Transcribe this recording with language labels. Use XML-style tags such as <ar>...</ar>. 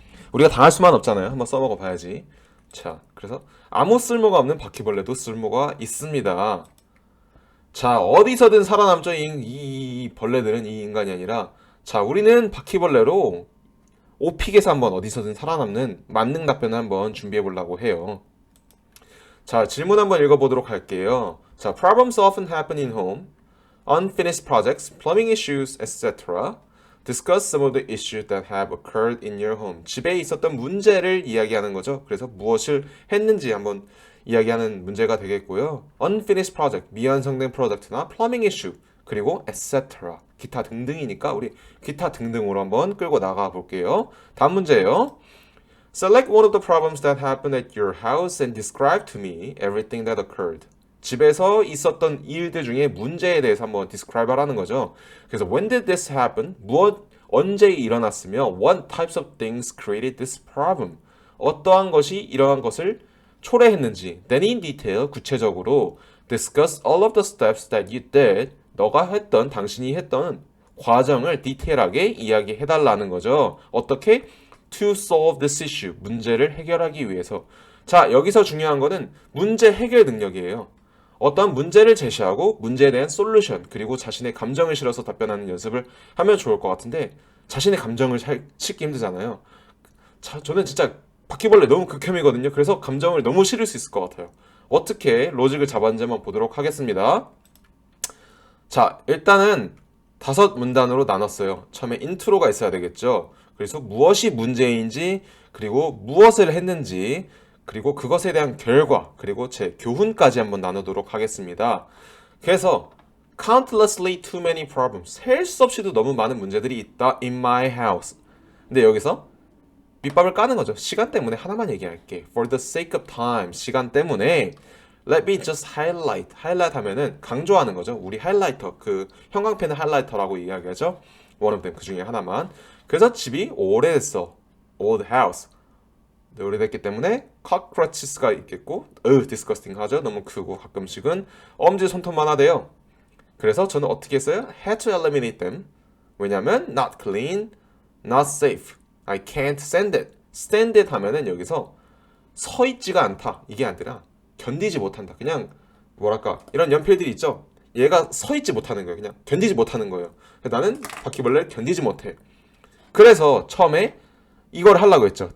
<ko>우리가 당할 수만 없잖아요. 한번 써먹어 봐야지. 자, 그래서 아무 쓸모가 없는 바퀴벌레도 쓸모가 있습니다. 자, 어디서든 살아남죠. 이 벌레들은 이 인간이 아니라. 자, 우리는 바퀴벌레로 오픽에서 한번 어디서든 살아남는 만능 답변을 한번 준비해 보려고 해요. 자, 질문 한번 읽어보도록 할게요.</ko> <en>자, problems often happen in home, unfinished projects, plumbing issues, etc. Discuss some of the issues that have occurred in your home.</en> <ko>집에 있었던 문제를 이야기하는 거죠. 그래서 무엇을 했는지 한번 이야기하는 문제가 되겠고요.</ko> <en>Unfinished project,</en> <ko>미완성된 프로젝트나</ko> <en>plumbing issue,</en> <ko>그리고</ko> <en>etc.</en> <ko>기타 등등이니까 우리 기타 등등으로 한번 끌고 나가 볼게요. 다음 문제예요.</ko> <en>Select one of the problems that happened at your house and describe to me everything that occurred.</en> <ko>집에서 있었던 일들 중에 문제에 대해서 한번 describe 하라는 거죠. 그래서</ko> <en>when did this happen?</en> <ko>언제 일어났으며</ko> <en>what types of things created this problem?</en> <ko>어떠한 것이 이러한 것을 초래했는지.</ko> <en>Then in detail,</en> <ko>구체적으로</ko> <en>discuss all of the steps that you did.</en> <ko>너가 했던, 당신이 했던 과정을 디테일하게 이야기해달라는 거죠. 어떻게?</ko> <en>To solve this issue.</en> <ko>문제를 해결하기 위해서. 자, 여기서 중요한 거는 문제 해결 능력이에요. 어떤 문제를 제시하고 문제에 대한 솔루션 그리고 자신의 감정을 실어서 답변하는 연습을 하면 좋을 것 같은데 자신의 감정을 싣기 힘들잖아요. 자, 저는 진짜 바퀴벌레 너무 극혐이거든요. 그래서 감정을 너무 실을 수 있을 것 같아요. 어떻게 로직을 잡았는지 한번 보도록 하겠습니다. 자, 일단은 5문단으로 나눴어요. 처음에 인트로가 있어야 되겠죠. 그래서 무엇이 문제인지, 그리고 무엇을 했는지, 그리고 그것에 대한 결과, 그리고 제 교훈까지 한번 나누도록 하겠습니다. 그래서</ko> <en>countlessly too many problems.</en> <ko>셀 수 없이도 너무 많은 문제들이 있다</ko> <en>in my house.</en> <ko>근데 여기서 밑밥을 까는 거죠. 시간 때문에 하나만 얘기할게.</ko> <en>For the sake of time.</en> <ko>시간 때문에</ko> <en>Let me just highlight.</en> <ko>highlight 하면은 강조하는 거죠. 우리 하이라이터, 그 형광펜을 하이라이터라고 이야기하죠.</ko> <en>One of them,</en> <ko>그 중에 하나만. 그래서 집이 오래됐어.</ko> <en>Old house.</en> <ko>오래됐기 때문에 cockroaches가 있겠고, disgusting 하죠. 너무 크고 가끔씩은 엄지 손톱만 하대요. 그래서 저는 어떻게 했어요?</ko> <en>Had to eliminate them.</en> <ko>왜냐면</ko> <en>not clean, not safe. I can't stand it.</en> <ko>stand it 하면은 여기서 서 있지가 않다. 이게 아니라 견디지 못한다. 그냥 뭐랄까 이런 연필들이 있죠. 얘가 서 있지 못하는 거예요. 그냥 견디지 못하는 거예요. 나는 바퀴벌레를 견디지 못해. 그래서 처음에 이걸 하려고 했죠.</ko>